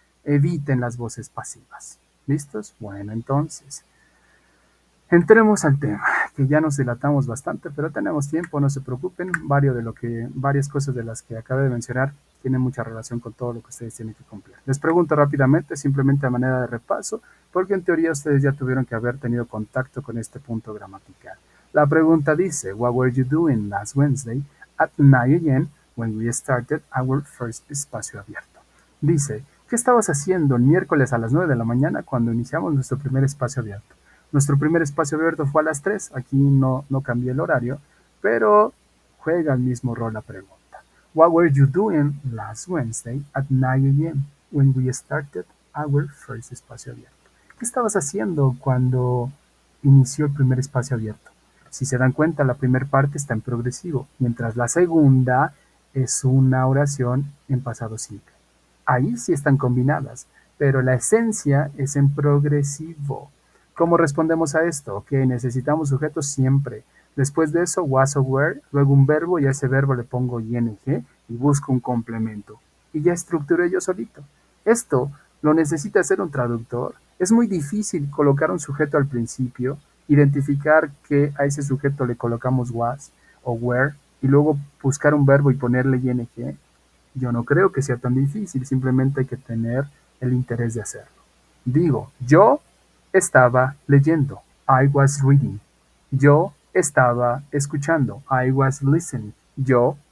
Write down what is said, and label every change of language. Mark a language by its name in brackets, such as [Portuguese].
[Spanish] Eviten las voces pasivas. ¿Listos? Bueno, entonces, entremos al tema, que ya nos dilatamos bastante, pero tenemos tiempo, no se preocupen. Varias cosas de las que acabé de mencionar tienen mucha relación con todo lo que ustedes tienen que cumplir. Les pregunto rápidamente, simplemente a manera de repaso, porque en teoría ustedes ya tuvieron que haber tenido contacto con este punto gramatical. La pregunta dice, [English] What were you doing last Wednesday at 9 a.m. when we started our first espacio abierto? [Spanish] Dice, ¿qué estabas haciendo el miércoles a las 9 de la mañana cuando iniciamos nuestro primer espacio abierto? Nuestro primer espacio abierto fue a las 3. Aquí no cambié el horario, pero juega el mismo rol la pregunta. [English] What were you doing last Wednesday at 9 a.m. when we started our first espacio abierto? [Spanish] ¿Qué estabas haciendo cuando inició el primer espacio abierto? Si se dan cuenta, la primera parte está en progresivo, mientras la segunda es una oración en pasado simple. Ahí sí están combinadas, pero la esencia es en progresivo. ¿Cómo respondemos a esto? Que necesitamos sujetos siempre. Después de eso, was o were, luego un verbo y a ese verbo le pongo ing y busco un complemento. Y ya estructuré yo solito. Esto lo necesita hacer un traductor. Es muy difícil colocar un sujeto al principio, identificar que a ese sujeto le colocamos was o were y luego buscar un verbo y ponerle ing. Yo no creo que sea tan difícil, simplemente hay que tener el interés de hacerlo. Digo, yo estaba leyendo. [English] I was reading. [Spanish] Yo estaba escuchando. [English] I was listening. Yo